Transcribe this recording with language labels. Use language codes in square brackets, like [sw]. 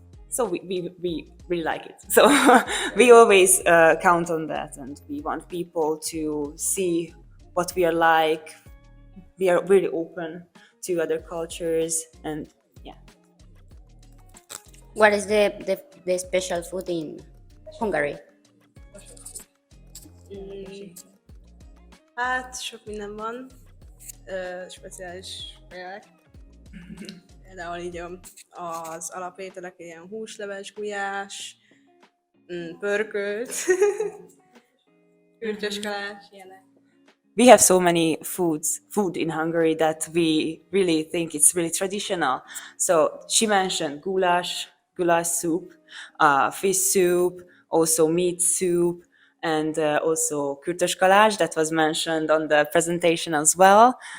[en] So we really like it. So we always count on that, and we want people to see what we are like. We are really open to other cultures, and yeah. What is the special food in Hungary? [hu] Hát sok minden van, speciális kaják. Például így az alapételek ilyen húsleves, gulyás, pörkölt, kürtös kalács, ilyenek. [en] We have so many food in Hungary that we really think it's really traditional. So she mentioned goulash soup, fish soup, also meat soup, and also kürtös kalács that was mentioned on the presentation as well.